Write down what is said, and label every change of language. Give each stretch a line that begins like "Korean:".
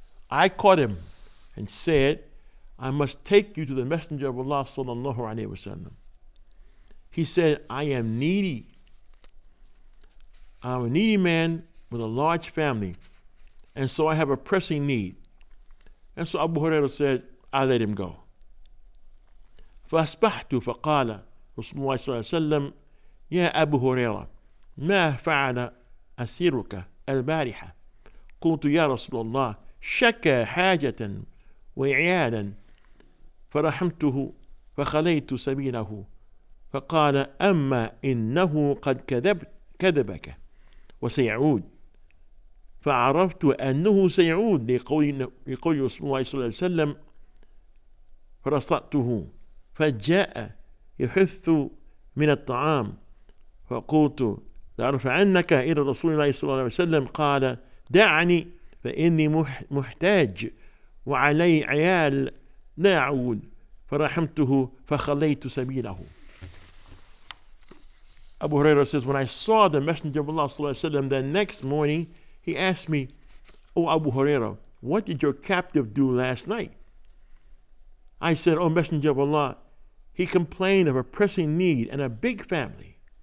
English: I caught him and said, I must take you to the Messenger of Allah sallallahu alaihi wasallam. He said, I am needy. I'm a needy man with a large family, and so I have a pressing need. And so Abu Hurairah said, I let him go.
Arabic: فأصبحت فقال رسول الله صلى الله عليه وسلم يا أبو هريرة ما فعل أسيرك البارحة؟ قلت يا رسول الله شكى حاجة وعيالا فرحمته فخليت سبيله. فقال أما إنه قد كذبك وسيعود. فعرفت أنه سيعود لقول رسول الله صلى الله عليه وسلم فرصدته فجاء يحث من الطعام فقلت لأرفعنك إلى رسول الله صلى الله عليه وسلم. قال دعني فإني محتاج وعلي عيال لا أعود. فرحمته فخليت سبيله.
English: Abu Hurairah says, when I saw the Messenger of Allah sallallahu alaihi wasallam the next morning, he asked me, "Oh Abu Hurairah, what did your captive do last night?" I said, "Oh Messenger of Allah, he complained of a pressing need and a big family.